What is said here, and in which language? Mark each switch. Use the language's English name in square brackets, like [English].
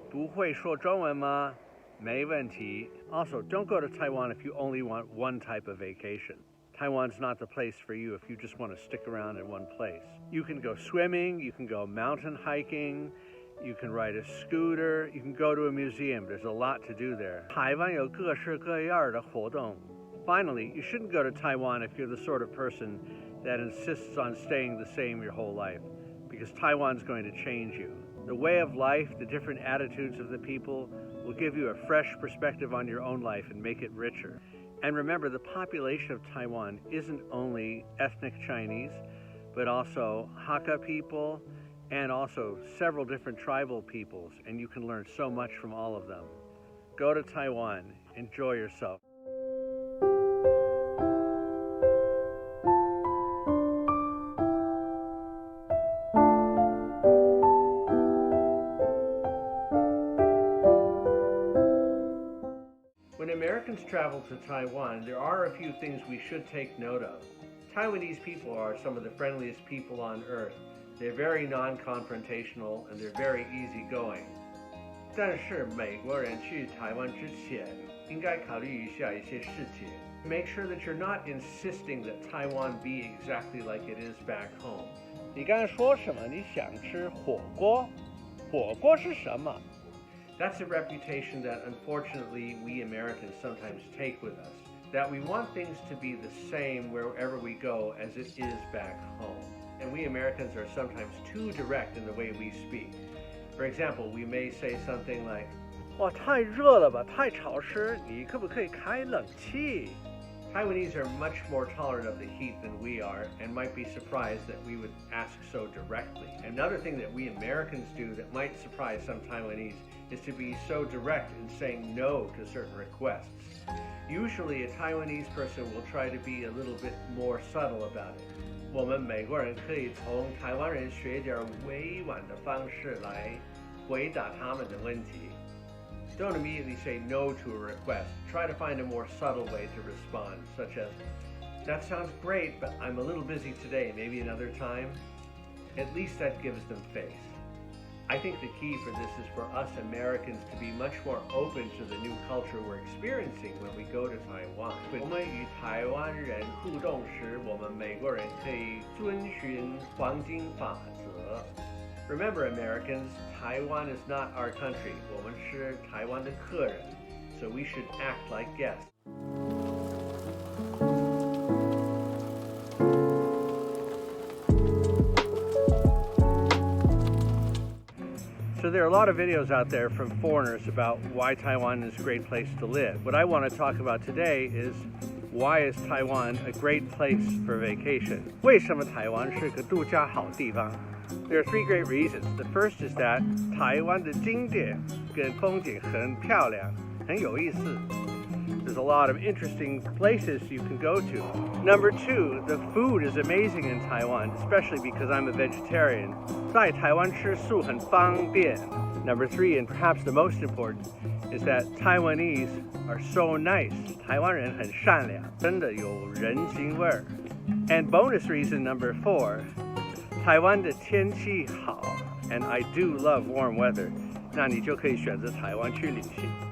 [Chinese] 不会说中文吗？没问题. [English] Also, don't go to Taiwan if you only want one type of vacation. Taiwan's not the place for you if you just want to stick around in one place. You can go swimming, you can go mountain hiking, you can ride a scooter, you can go to a museum. There's a lot to do there. [Chinese] 台湾有各式各样的活动. [English] Finally, you shouldn't go to Taiwan if you're the sort of person that insists on staying the same your whole life, because Taiwan's going to change you. The way of life, the different attitudes of the people will give you a fresh perspective on your own life and make it richer. And remember, the population of Taiwan isn't only ethnic Chinese, but also Hakka people and also several different tribal peoples, and you can learn so much from all of them. Go to Taiwan, enjoy yourself. When Americans travel to Taiwan, there are a few things we should take note of. Taiwanese people are some of the friendliest people on earth. They're very non-confrontational and they're very easygoing. [Chinese] 但是美国人去台湾之前，应该考虑一下一些事情. [English] Make sure that you're not insisting that Taiwan be exactly like it is back home. [Chinese] 你刚才说什么？你想吃火锅？火锅是什么？ [English] That's a reputation that unfortunately we Americans sometimes take with us, that we want things to be the same wherever we go as it is back home. And we Americans are sometimes too direct in the way we speak. For example, we may say something like, [Chinese] 哇，太热了吧，太潮湿，你可不可以开冷气? [English] Taiwanese are much more tolerant of the heat than we are and might be surprised that we would ask so directly. Another thing that we Americans do that might surprise some Taiwanese is to be so direct in saying no to certain requests. Usually a Taiwanese person will try to be a little bit more subtle about it. [Chinese] 我们美国人可以从台湾人学点委婉的方式来回答他们的问题. [English] Don't immediately say no to a request. Try to find a more subtle way to respond, such as, that sounds great, but I'm a little busy today, maybe another time. At least that gives them face. I think the key for this is for us Americans to be much more open to the new culture we're experiencing when we go to Taiwan. [Chinese] 我们与台湾人互动时，我们美国人可以遵循黄金法则. [English] Remember, Americans, Taiwan is not our country. [Chinese] 我们是台湾的客人, [English] so we should act like guests. So there are a lot of videos out there from foreigners about why Taiwan is a great place to live. What I want to talk about today is why is Taiwan a great place for vacation? [Chinese] 为什么台湾是个度假好地方? [English] There are three great reasons. The first is that [Chinese] 台湾的景点跟风景很漂亮，很有意思. [English] There's a lot of interesting places you can go to. Number two, the food is amazing in Taiwan, especially because I'm a vegetarian. [Chinese] 在台湾吃素很方便. [English] Number three, and perhaps the most important, is that Taiwanese are so nice. [Chinese] 台湾人很善良，真的有人情味儿. [English] And bonus reason number four, [Chinese] 台湾的天气好, [English] and I do love warm weather. [Chinese] 那你就可以选择台湾去旅行.